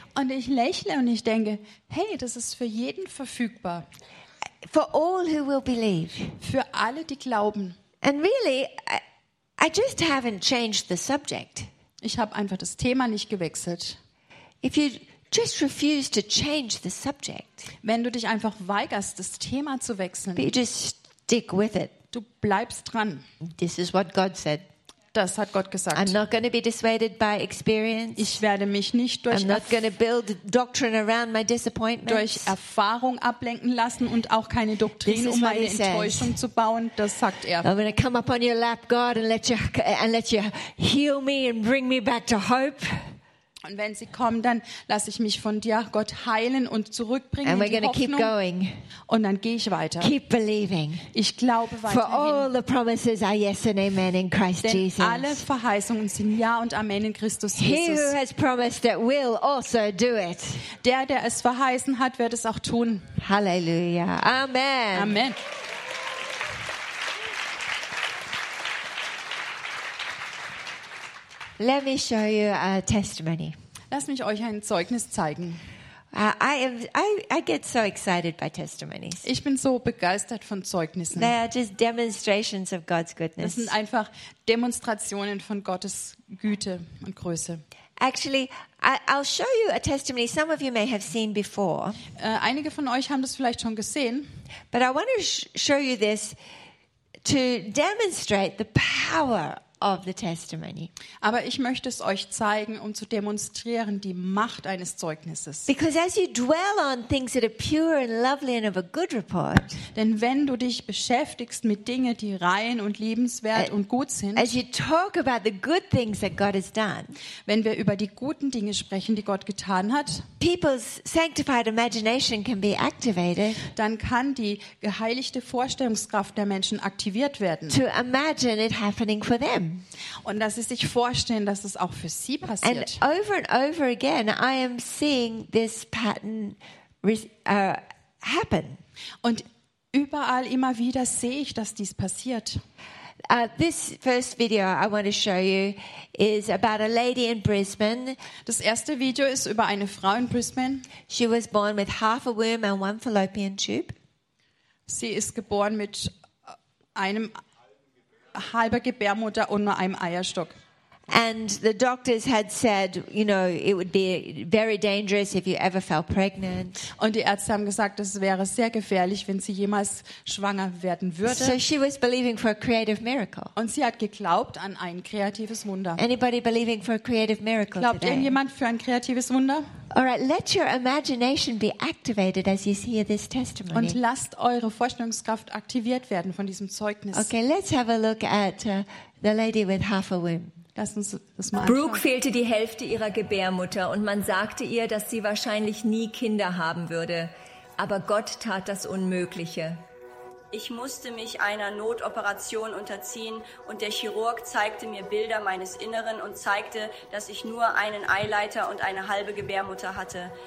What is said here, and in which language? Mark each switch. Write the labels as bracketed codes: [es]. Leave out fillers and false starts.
[de] Und ich lächle und ich denke, hey, das ist für jeden verfügbar. [en] For all who will believe. [de] Für alle, die glauben. [en] And really, I just haven't changed the subject. [de] Ich habe einfach das Thema nicht gewechselt. [en] If you just refuse to change the subject. [de] Wenn du dich einfach weigerst, das Thema zu wechseln. [en] But you just stick with it. [de] Du bleibst dran. [en] This is what God said. [de] Das hat Gott gesagt. [en] I'm not going to be dissuaded by experience. [de] Ich werde mich nicht durch [en] build doctrine around my disappointments. [de] Durch Erfahrung ablenken lassen und auch keine Doktrin, um meine Enttäuschung zu bauen. Das sagt er. [en] I'm going to come up on your lap, God, and let you heal me and bring me back to hope. [de] Und wenn sie kommen, dann lasse ich mich von dir, Gott, heilen und zurückbringen in die Hoffnung. [en] Keep going. [de] Und dann gehe ich weiter. [en] Keep believing. [de] Ich glaube weiterhin. [en] For all the promises are yes and amen in Christ [de] Denn Jesus. Alle Verheißungen sind ja und amen in Christus Jesus. [en] He who has promised it will also do it. [de] Der es verheißen hat, wird es auch tun. Halleluja. Amen. Amen. [en] Let me show you a testimony. [de] Lass mich euch ein Zeugnis zeigen. [en] I get so excited by testimonies. [de] Ich bin so begeistert von Zeugnissen. [en] They are just demonstrations of God's goodness. [de] Das sind einfach Demonstrationen von Gottes Güte und Größe. [en] Actually, I'll show you a testimony some of you may have seen before. [de] Einige von euch haben das vielleicht schon gesehen. [en] But I want to show you this to demonstrate the power of the testimony. [de] Aber ich möchte es euch zeigen, um zu demonstrieren die Macht eines Zeugnisses. [en] Because as you dwell on things that are pure and lovely and of a good report, [de] denn wenn du dich beschäftigst mit Dinge, die rein und liebenswert und gut sind, [en] as you talk about the good things that God has done, [de] wenn wir über die guten Dinge sprechen, die Gott getan hat, [en] people's sanctified imagination can be activated, [de] dann kann die geheiligte Vorstellungskraft der Menschen aktiviert werden. [en] To imagine it happening for them. [de] Und dass sie sich vorstellen, dass es auch für sie passiert. [en] And over and over again, I am seeing this pattern happen. [de] Und überall immer wieder sehe ich, dass dies passiert. [en] This first video I want to show you is about a lady in Brisbane. [de] Das erste Video ist über eine Frau in Brisbane. [en] She was born with half a womb and one fallopian tube. [de] Sie ist geboren mit einem halber Gebärmutter und nur einem Eierstock. [en] And the doctors had said, you know, it would be very dangerous if you ever fell pregnant. [de] Und die Ärzte haben gesagt, es wäre sehr gefährlich, wenn sie jemals schwanger werden würde. [en] So she was believing for a creative miracle. [de] Und sie hat geglaubt an ein kreatives Wunder. [en] Anybody believing for a creative miracle? [de] Glaubt irgendjemand für ein kreatives Wunder? [en] All right, let your imagination be activated as you hear this testimony. [de] Und lasst eure Vorstellungskraft aktiviert werden von diesem Zeugnis. [en] Okay, let's have a look at the lady with half a womb. [de] Brooke fehlte die Hälfte ihrer Gebärmutter und man sagte ihr, dass sie wahrscheinlich nie Kinder haben würde. Aber Gott tat das Unmögliche. Ich musste mich einer Notoperation unterziehen und der Chirurg zeigte mir Bilder meines Inneren und zeigte, dass ich nur einen Eileiter und eine halbe Gebärmutter hatte.